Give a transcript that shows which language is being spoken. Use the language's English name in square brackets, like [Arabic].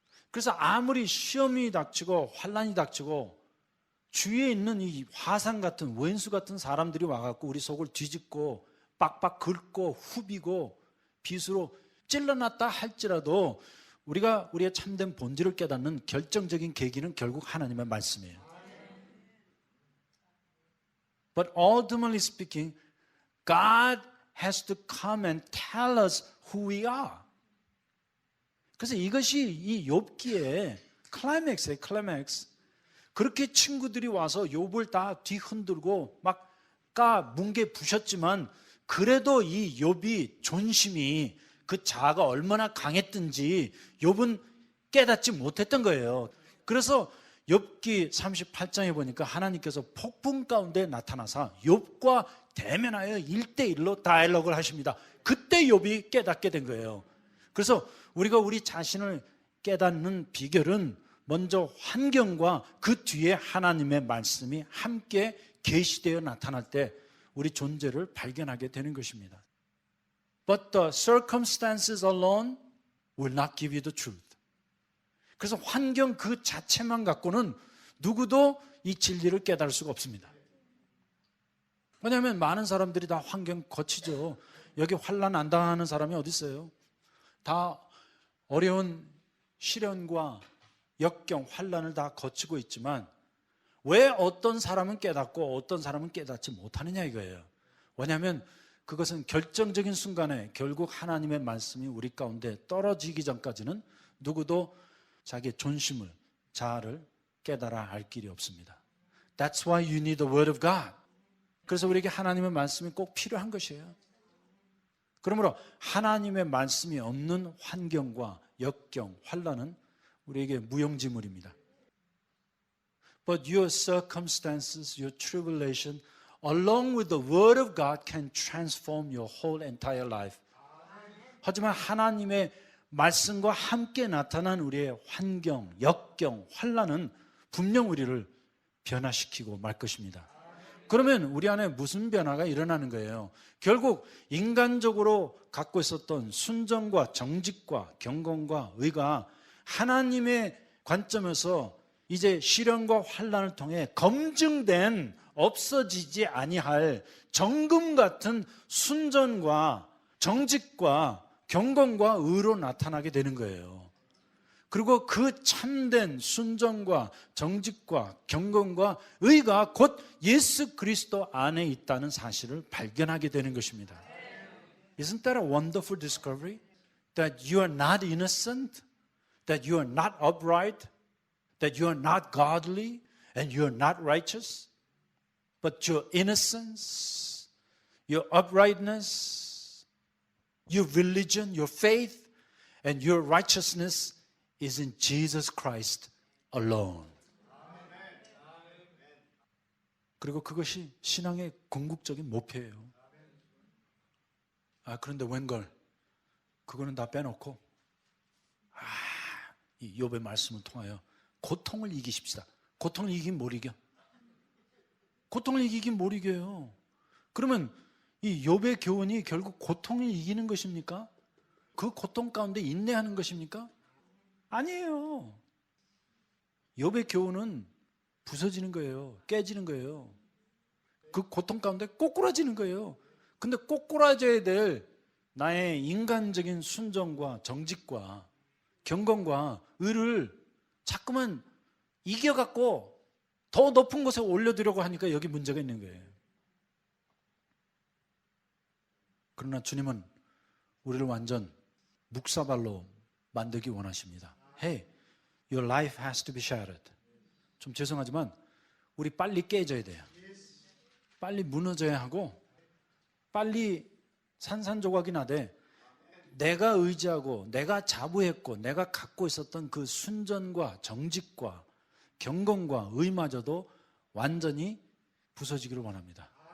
[Korean] 그래서 아무리 시험이 닥치고 환난이 닥치고 주위에 있는 이 화상 같은 원수 같은 사람들이 와갖고 우리 속을 뒤집고 빡빡 긁고 후비고 빗으로 찔러놨다 할지라도 우리가 우리의 참된 본질을 깨닫는 결정적인 계기는 결국 하나님의 말씀이에요. [English] But ultimately speaking, God has to come and tell us who we are. [Korean] 그래서 이것이 이 욥기의 클라이맥스예요, 클라이맥스. 그렇게 친구들이 와서 욥을 다 뒤흔들고 막 뭉개 부셨지만 그래도 이 욥이 존심이 그 자아가 얼마나 강했든지 욥은 깨닫지 못했던 거예요. 그래서 욥기 38장에 보니까 하나님께서 폭풍 가운데 나타나서 욥과 대면하여 1대1로 다이얼로그를 하십니다. 그때 욥이 깨닫게 된 거예요. 그래서 우리가 우리 자신을 깨닫는 비결은 먼저 환경과 그 뒤에 하나님의 말씀이 함께 계시되어 나타날 때 우리 존재를 발견하게 되는 것입니다. [English] But the circumstances alone will not give you the truth. [Korean] 그래서 환경 그 자체만 갖고는 누구도 이 진리를 깨달을 수가 없습니다. 왜냐하면 많은 사람들이 다 환경 거치죠. 여기 환난 안 당하는 사람이 어디 있어요? 다 어려운 시련과 역경, 환난을 다 거치고 있지만 왜 어떤 사람은 깨닫고 어떤 사람은 깨닫지 못하느냐 이거예요. 왜냐하면 그것은 결정적인 순간에 결국 하나님의 말씀이 우리 가운데 떨어지기 전까지는 누구도 자기의 존심을, 자아를 깨달아 알 길이 없습니다. [English] That's why you need the word of God. [Korean] 그래서 우리에게 하나님의 말씀이 꼭 필요한 것이에요. 그러므로 하나님의 말씀이 없는 환경과 역경, 환난은 우리에게 무용지물입니다. [English] But your circumstances, your tribulation, along with the word of God can transform your whole entire life. [Korean] 하지만 하나님의 말씀과 함께 나타난 우리의 환경, 역경, 환난은 분명 우리를 변화시키고 말 것입니다. 그러면 우리 안에 무슨 변화가 일어나는 거예요? 결국 인간적으로 갖고 있었던 순정과 정직과 경건과 의가 하나님의 관점에서 이제 시련과 환난을 통해 검증된 없어지지 아니할 정금 같은 순전과 정직과 경건과 의로 나타나게 되는 거예요. 그리고 그 참된 순전과 정직과 경건과 의가 곧 예수 그리스도 안에 있다는 사실을 발견하게 되는 것입니다. [English] Isn't that a wonderful discovery? That you are not innocent, that you are not upright, that you are not godly, and you are not righteous, but your innocence, your uprightness, your religion, your faith, and your righteousness is in Jesus Christ alone. [Korean] 그리고 그것이 신앙의 궁극적인 목표예요. 그런데 웬걸 그거는 다 빼놓고 이 욥의 말씀을 통하여 고통을 이기십시다. 고통을 이기면 뭘 이겨? 고통을 이기긴 못 이겨요. 그러면 이 욥의 교훈이 결국 고통을 이기는 것입니까? 그 고통 가운데 인내하는 것입니까? 아니에요. 욥의 교훈은 부서지는 거예요. 깨지는 거예요. 그 고통 가운데 꼬꾸라지는 거예요. 근데 꼬꾸라져야 될 나의 인간적인 순종과 정직과 경건과 의를 자꾸만 이겨갖고 더 높은 곳에 올려두려고 하니까 여기 문제가 있는 거예요. 그러나 주님은 우리를 완전 묵사발로 만들기 원하십니다. [English] Hey, your life has to be shattered. [Korean] 좀 죄송하지만 우리 빨리 깨져야 돼요. 빨리 무너져야 하고 빨리 산산조각이 나되 내가 의지하고 내가 자부했고 내가 갖고 있었던 그 순전과 정직과 경건과 의마저도 완전히 부서지기를 원합니다.